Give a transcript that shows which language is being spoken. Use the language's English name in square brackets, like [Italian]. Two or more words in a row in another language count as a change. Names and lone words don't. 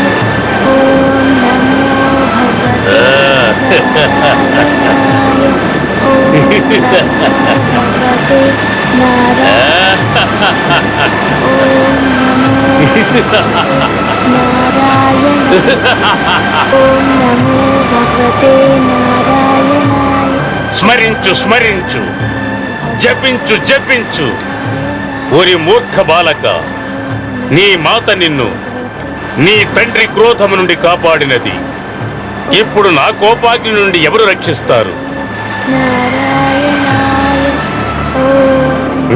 [Sanskrit] ఓం నమో భగవతే నారాయణాయ. ఓం భగవతే నారాయణాయ. ఓం నమో నారాయణ. ఓం నమో భగవతే నారాయణాయ. [Telugu] స్మరించు స్మరించు, జపించు జపించు. ఓరి మూర్ఖ బాలక, నీ మాత నిన్ను నీ తండ్రి క్రోధము నుండి కాపాడినది. ఇప్పుడు నా కోపాగ్ని నుండి ఎవరు రక్షిస్తారు? నారాయణాయ. ఓం